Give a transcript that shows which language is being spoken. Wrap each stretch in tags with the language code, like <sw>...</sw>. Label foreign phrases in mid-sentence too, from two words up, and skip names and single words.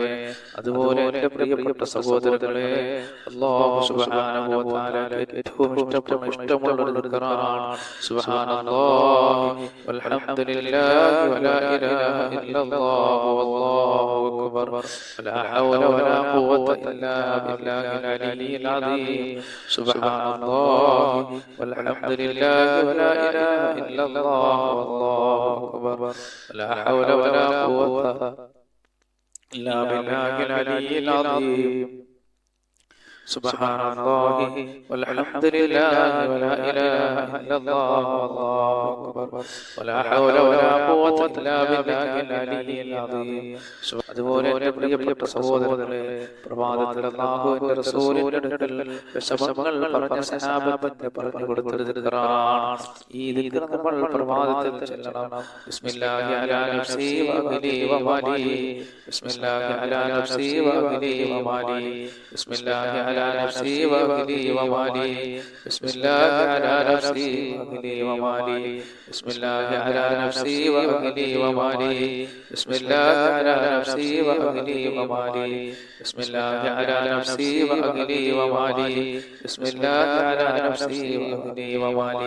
<ml>അതുപോലെ എന്റെ പ്രിയപ്പെട്ട സഹോദരങ്ങളെ,</ml> <ar>الله سبحانه وتعالى</ar> <ml>ഏറ്റവും ഇഷ്ടമുള്ള ഒരു ദിക്റാണ്</ml> <ar>سبحان الله والحمد لله ولا إله إلا الله والله أكبر ولا حول ولا قوة إلا بالله العلي العظيم. سبحان الله والحمد لله ولا إله إلا الله والله أكبر ولا حول ولا قوة إلا بالله العلي العظيم. سبحان الله والحمد لله ولا إله إلا الله والله أكبر ولا حول ولا قوة إلا بالله العلي العظيم.</ar> <ml>അതുപോലെ എൻ്റെ പ്രിയപ്പെട്ട സഹോദരങ്ങളെ, പ്രഭാതത്തിൽ അല്ലാഹുവിന്റെ റസൂലിന്റെ അടുക്കൽ വിഷമങ്ങൾ പറഞ്ഞ സഹാബത്തിന് പറഞ്ഞു കൊടുത്തൊരു ദിക്റാണ്. ഈ ദിക്ർ നമ്മൾ പ്രഭാതത്തിൽ ചൊല്ലണം.</ml> <ar>بسم الله على نفسي وأهلي ومالي، بسم الله على نفسي وأهلي ومالي، بسم الله على نفسي وأهلي ومالي، بسم الله على نفسي وأهلي ومالي، بسم الله على نفسي وأهلي ومالي، بسم الله على نفسي وأهلي ومالي، بسم الله على نفسي وأهلي ومالي، بسم الله على نفسي وأهلي ومالي.</ar>